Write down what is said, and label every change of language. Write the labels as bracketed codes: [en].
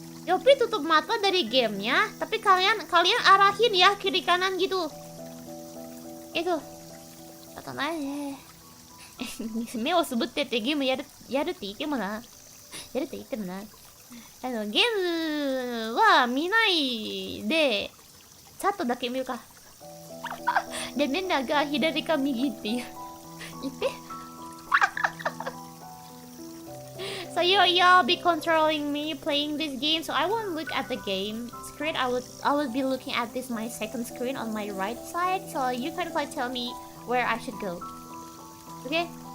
[id] Yopi tutup mata dari gamenya, tapi kalian arahin ya kiri kanan gitu. Itu. Kata aja. [ja] 目をつぶってってゲームやるって言ってもな。ゲームは見ないで、チャットだけ見るか。で、みんなが左か右って言って。 [en] So you'll be controlling me playing this game, so I won't look at the game screen. I would be looking at this my second screen on my right side. So you kind of like tell me where I should go. Okay?